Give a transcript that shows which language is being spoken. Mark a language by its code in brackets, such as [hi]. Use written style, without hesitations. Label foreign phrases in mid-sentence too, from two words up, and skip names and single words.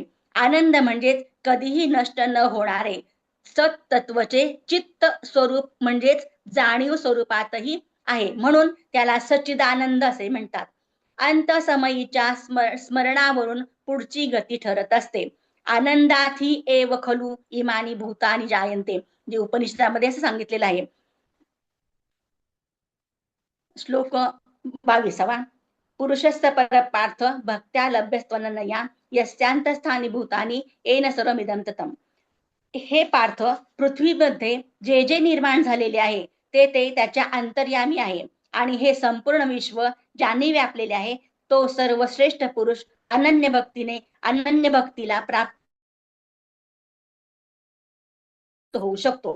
[mr] आनंद म्हणजेच कधीही नष्ट न होणारे सत्तत्वचे चित्त स्वरूप म्हणजेच जाणीव स्वरूपातही आहे, म्हणून त्याला सच्चिदानंद असे म्हणतात. अंतसमयीच्या स्मरणावरून पुढची गती ठरत असते. [sa] आनंदाथी एव खलु इमानी भूतानी जायन्ते, [mr] जे उपनिषदामध्ये असं सांगितलेलं आहे. श्लोक 22. [sa] पुरुषस्य परपार्थ भक्त्या लभ्यस्त्वनया यस्यांतस्थानी भूतानी येन सर्वमिदं ततम्. [mr] हे पार्थ, पृथ्वीमध्ये जे जे निर्माण झालेले आहे ते त्याच्या अंतर्यामी आहे आणि हे संपूर्ण विश्व ज्याने व्यापलेले आहे तो सर्वश्रेष्ठ पुरुष अनन्य भक्तीला प्राप्त होऊ शकतो.